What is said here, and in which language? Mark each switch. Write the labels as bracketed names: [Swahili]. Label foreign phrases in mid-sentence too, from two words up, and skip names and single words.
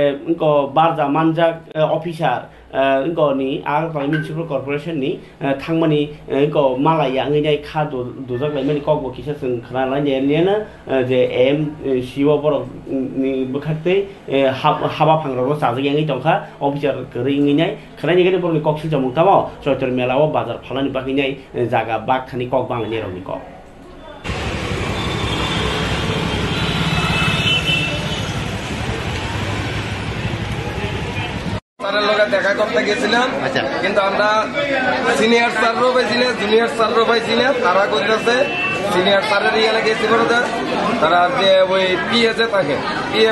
[Kok Borok] ko barja manjak officer ko ni Agartala Municipal Corporation ni thangmani ko malaya ngai kha dujak laimani kok bo kisa sing khana laine lena je MCO borok ni bukhate haba phangrok sajak ngai tongkha officer kri ngai khana ngai borni kok sil jamung tamo Chaitra mela o bazar phalani bakhi nai jaga bak khani kok banglani roni kok [Bangla] দেখা করতে গেছিলাম কিন্তু আমরা সিনিয়র স্যারও পাইছি না জুনিয়র স্যারও পাইছি না তারা করতেছে সিনিয়র স্যারের এখানে গেছি বলতে তারা যে ওই পিএ যে থাকে পিএ